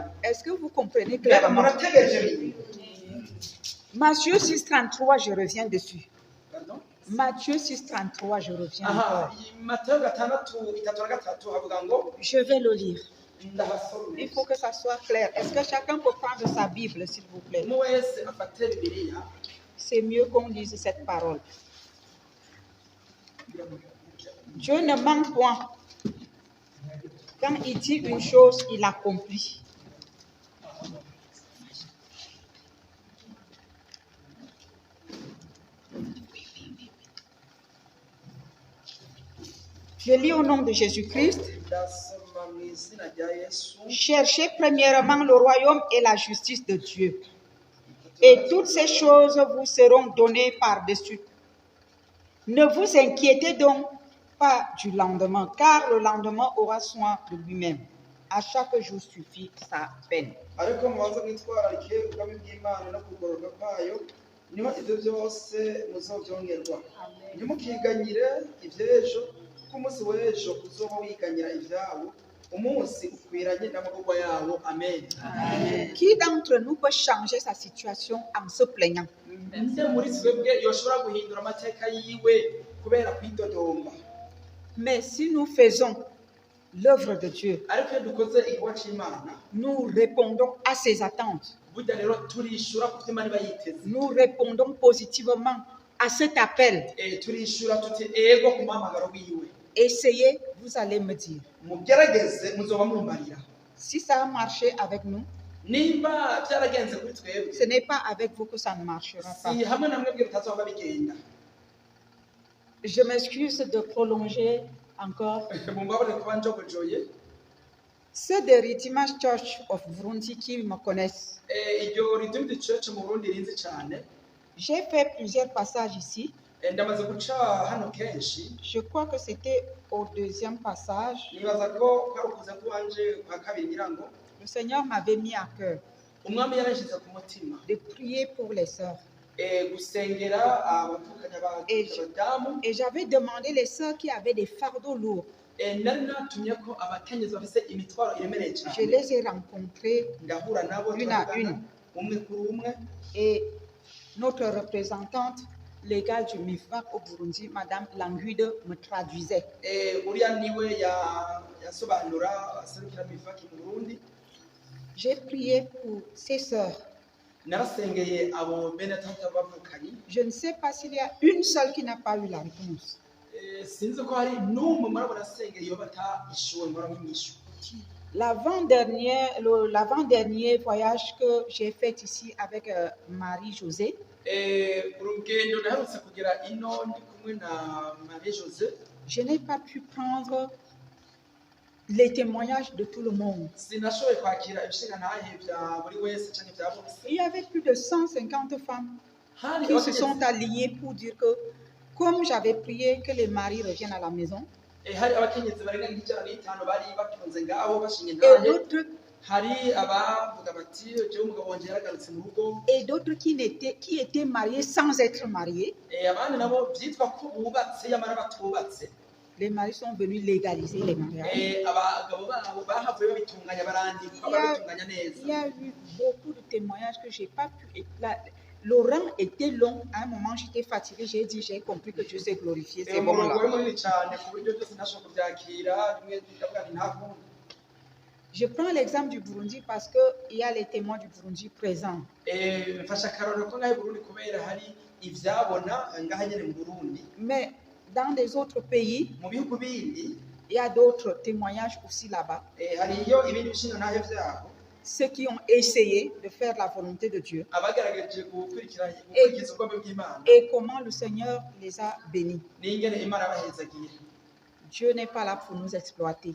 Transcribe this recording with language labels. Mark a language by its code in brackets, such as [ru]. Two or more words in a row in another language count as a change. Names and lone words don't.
[fr] Est-ce que vous comprenez [rn] Mbega [fr] clairement? [rn] murategereje bimwe. [fr] Matthieu 6,33, je reviens dessus. Pardon? Matthieu 6,33, je reviens [rn] Aha, [fr] encore. [rn] Matayo 6:33 havuga ngo [fr] Je vais le lire. [rn] ndahasomye [fr] Il faut que ça soit clair. Est-ce que chacun peut prendre sa Bible, s'il vous plaît? [rn] umwe wese afate bibiliya [fr] C'est mieux qu'on lise cette parole. Dieu ne ment point. Quand il dit une chose, il accomplit. Je lis au nom de Jésus-Christ. [rn] ndasoma mu izina rya yesu [fr] Cherchez premièrement le royaume et la justice de Dieu. Et toutes ces choses vous seront données par-dessus. Ne vous inquiétez donc pas du lendemain, car le lendemain aura soin de lui-même. À chaque jour suffit sa peine. [rn] ariko mubanza mwitwararike ubwami bw'imana no kugororwa kwayo niho ibyo byose muzobyongerwa ntimukiganyire iby'ejo kuko umunsi w'ejo uzoba wiganyira ibyawo umunsi ukwiranye n'amaboko yawo amen [fr] Qui d'entre nous peut changer sa situation en se plaignant? [rn] nde muri twebwe yoshobora guhindura amateka yiwe kubera kwidodomba [fr] Mais si nous faisons l'œuvre de Dieu, [rn] ariko iyo dukoze igikorwa cy'imana [fr] nous répondons à ses attentes. [rn] burya rero turishura ku byo imana iba yiteze [fr] Nous répondons positivement à cet appel. [rn] turishura tuti ego ku muhamagaro wiwe [fr] Essayez, vous allez me dire. [rn] mugerageze muzoba mumbarira [fr] Si ça a marché avec nous, [rn] nimba byaragenze kuri twebwe [fr] ce n'est pas avec vous que ça ne marchera pas. [rn] si hamwe na mwebwe bitazoba bigenda [fr] Je m'excuse de prolonger encore. [rn] mumbabone kuba njogojoye [fr] Ceux de Redeemer's Church of Burundi qui me connaissent, [rn] iryo Redeemed Church mu Burundi rinzi cyane [fr] j'ai fait plusieurs passages ici. [rn] ndamaze guca hano kenshi [fr] Je crois que c'était au deuxième passage. [rn] nibaza ko kwari ukuza kuwanje kwa kabiri ngira ngo [fr] Le Seigneur m'avait mis à cœur [rn] umwami yarashyize ku mutima [fr] de prier pour les sœurs. [rn] gusengera abavukanya abadamu [fr] Et j'avais demandé les sœurs qui avaient des fardeaux lourds. [rn] nari natumye ko abakenyezi bafise imitwaro iremereye [fr] Je [rn] cyane [fr] les ai rencontrés [rn] ngahura nabo [fr] une à [rn] turavugana, [fr] une. [rn] umwe kuri umwe [fr] Et notre représentante légale du MIFAC au Burundi, Madame Languide, me traduisait. [rn] uriya niwe yasobanura aserukira mifaki mu Burundi [fr] J'ai prié pour ces sœurs. [rn] narasengeye abo bene tata bavukanye [fr] Je ne sais pas s'il y a une seule qui n'a pas eu la réponse. [rn] sinzi ko hari n'umwe muri abo nasengeye iyo batishuwe ngo baramwishu [fr] L'avant-dernier voyage que j'ai fait ici avec Marie-Josée, [rn] urugendo naherutse kugera ino ndi kumwe na Marie Jose [fr] je n'ai pas pu prendre les témoignages de tout le monde. [rn] sinashoboye kwakira ibishinga ntahe bya buri wese cyangwa bya bose [fr] Il y avait plus de 150 femmes [rn] hari [fr] qui se [rn] abakenyezi- [fr] sont alignées pour dire que, comme j'avais prié que les maris reviennent à la maison, [rn] hari abakenyezi barenga nk'ijana n'itanu bari batunze ngaho bashinga [fr] et [rn] intahe [fr] d'autres [rn] hari abavuga bati jewe umugabo wanje yaragarutse mu rugo [fr] et d'autres qui étaient mariés sans être mariés. [rn] abandi nabo byitwa ko bubatse yamara batubatse [fr] Les maris sont venus légaliser les mariages. [rn] abagabo babo bahavuye babitunganya barandikwa babitunganya neza [fr] Il y a eu beaucoup de témoignages que j'ai pas pu. Le rang était long. À un moment, j'étais fatiguée. J'ai dit, j'ai compris que Dieu s'est glorifié. C'est bon [rn] umurongo [fr] là. [rn] we munini cyane ku buryo byose ntashobora kubyakira rimwe ndavuga nti nta kundi [fr] Je prends l'exemple du Burundi parce qu'il y a les témoins du Burundi présents. [rn] mfashe akarorero ko ngaho i Burundi kubera hari ibyabona ngaha nyine mu Burundi [fr] Mais dans les autres pays, [rn] mu bihugu bindi [fr] il y a d'autres témoignages aussi là-bas. [rn] hariyo ibindi bishinga ntahe byabo [fr] Ceux qui ont essayé de faire la volonté de Dieu [rn] abagaragaje gukurikiza ubwami bw'Imana [fr] et comment le Seigneur les a bénis. [rn] n'ingene Imana yabahezagiye [fr] Dieu n'est pas là pour nous exploiter.